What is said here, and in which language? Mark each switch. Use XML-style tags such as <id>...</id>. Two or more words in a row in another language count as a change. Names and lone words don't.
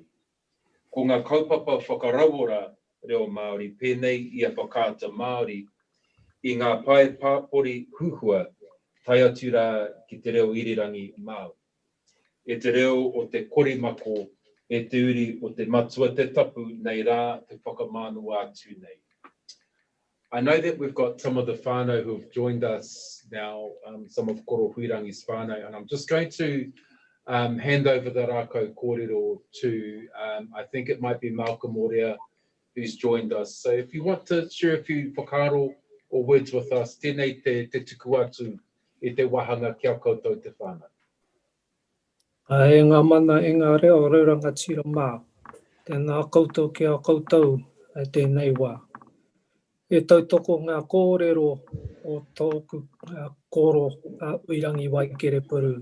<mi>Ko ngā kaupapa whakarawora reo Māori, pēnei i a whakaata Māori, i ngā pae pāpori huhua, tai atu rā ki te reo irirangi Māori. E te reo o te korimako, e te uri o te matua te tapu, nei rā te whakamānua atu nei.</mi> <en>I know that we've got some of the whānau who have joined us now, some of Koro Huirangi's whānau, and I'm just going to hand over the</en> <mi>rākau kōrero</mi> <en>to, I think it might be Malcolm Orea, who's joined us. So if you want to share a few whakaaro or words with us,</en> <mi>tēnei te tuku atu e te wahanga kia koutou te whānau. E ngā mana e ngā reo reuranga tira mā, tēnā koutou kia koutou e tēnei wā. E tautoko ngā kōrero o tōku koro Huirangi Waikirepuru.</mi>